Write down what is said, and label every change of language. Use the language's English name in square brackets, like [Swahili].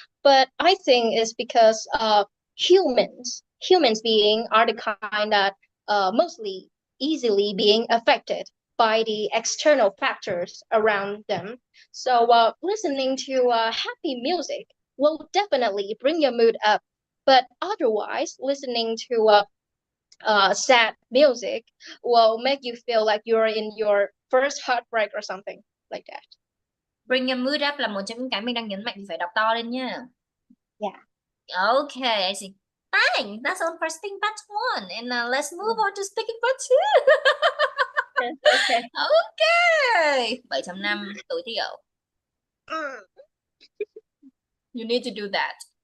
[English] But I think it's because humans being are the kind that mostly easily being affected by the external factors around them. So listening to happy music will definitely bring your mood up. But otherwise, listening to sad music will make you feel like you're in your first heartbreak or something like that. Bring your mood up [Vietnamese] là một trong những cái mình đang nhấn mạnh thì phải đọc to lên nha. [English] Yeah. Okay, I see. Fine, that's all for speaking part 1. And let's move on to speaking part 2. Okay. [Vietnamese] Okay. 7.5 tối thiểu. [English] You need to do that.